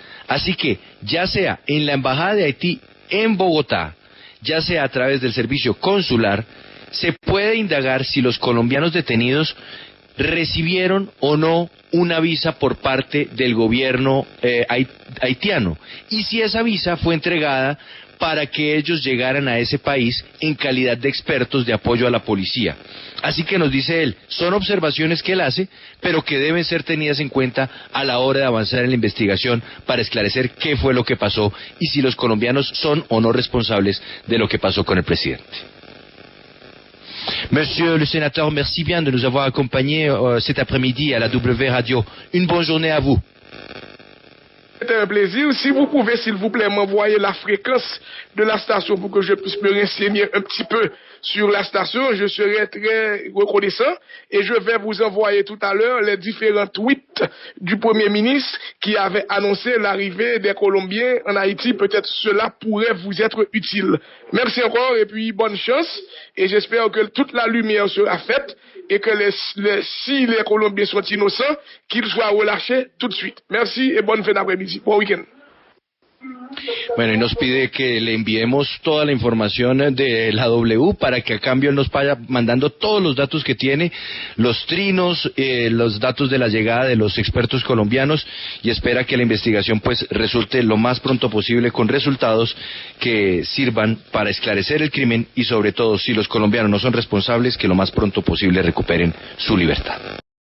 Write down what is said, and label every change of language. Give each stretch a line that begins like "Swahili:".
Spanish: Así que ya sea en la embajada de Haití en Bogotá, ya sea a través del servicio consular, se puede indagar si los colombianos detenidos recibieron o no una visa por parte del gobierno haitiano, y si esa visa fue entregada para que ellos llegaran a ese país en calidad de expertos de apoyo a la policía. Así que nos dice él, son observaciones que él hace, pero que deben ser tenidas en cuenta a la hora de avanzar en la investigación para esclarecer qué fue lo que pasó y si los colombianos son o no responsables de lo que pasó con el presidente.
French: Monsieur le sénateur, merci bien de nous avoir accompagnés cet après-midi à la W Radio. Une bonne journée à vous. C'est un plaisir. Si vous pouvez, s'il vous plaît, m'envoyer la fréquence de la station pour que je puisse me renseigner un petit peu sur la station, je serai très reconnaissant, et je vais vous envoyer tout à l'heure les différents tweets du Premier ministre qui avait annoncé l'arrivée des Colombiens en Haïti. Peut-être cela pourrait vous être utile. Merci encore et puis bonne chance, et j'espère que toute la lumière sera faite et que si les Colombiens sont innocents, qu'ils soient relâchés tout de suite. Merci et bonne fin d'après-midi. Bon week-end.
Spanish: Bueno, y nos pide que le enviemos toda la información de la W para que a cambio nos vaya mandando todos los datos que tiene, los trinos, los datos de la llegada de los expertos colombianos, y espera que la investigación pues resulte lo más pronto posible con resultados que sirvan para esclarecer el crimen y sobre todo si los colombianos no son responsables, que lo más pronto posible recuperen su libertad.